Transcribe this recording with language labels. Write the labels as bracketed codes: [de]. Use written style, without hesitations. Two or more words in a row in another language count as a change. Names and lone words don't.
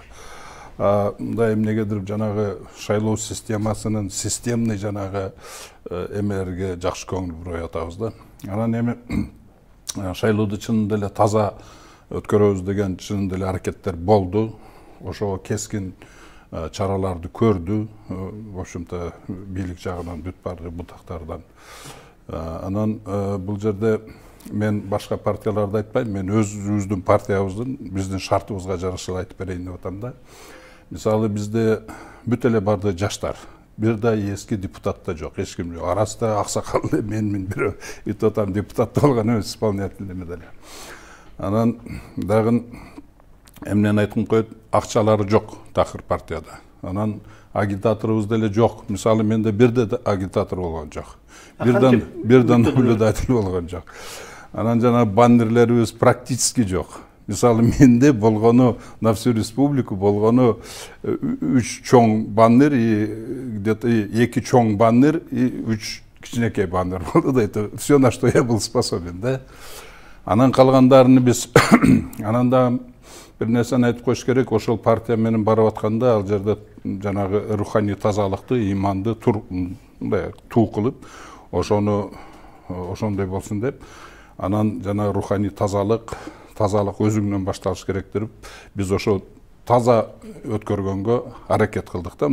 [ky] Мындай эмнегедир жанагы шайлоо системасынын системный жанагы эмелерге жакшы көңүл буруп атабыз да. Анан эми шайлоодо чын деле таза өткөрөбүз деген чын деле аракеттер болду. Ошого кескин чараларды көрдү. [ru] В общем-то [ky] бийлик жагынан бүт баары бутактардан. Анан бул жерде мен башка партияларды айтпайм, мен өзүбүздүн партиябыздын, биздин шартыбызга жараша айтып берейин деп атам да. Мисалы бизде бүт эле барды жаштар. Бир да эски депутат да жок, эч ким жок. Арасында аксакал менмин бирөө айтып атам, депутат болгон эмес, исполнительный медаль. Анан дагы эмнени айткым коет, акчалары жок такыр партияда. Анан агитаторубуз деле жок. Мисалы менде бирде агитатор болгон жок. Бирден наблюдатель болгон жок. Анан жана баннерлерибиз практически жок. Мисалы менде болгону [ru] на всю республику [ky] болгону 3 чоң баннер [ru] и где-то [ky] 2 чоң баннер и 3 кичинекей баннер болду да. [ru] Это все, на что я был способен, да. [ky] Анан калгандарыны биз анан да бир нерсени айтып коюш керек. Ошол партия менен барып атканда ал жерде жанагы руханий тазалыкты, иманды туу кылып, ошондой болсун деп, анан жана руханий тазалык өзүңнөн башталыш керек деп, биз ошол таза өткөргөнгө аракет кылдык да.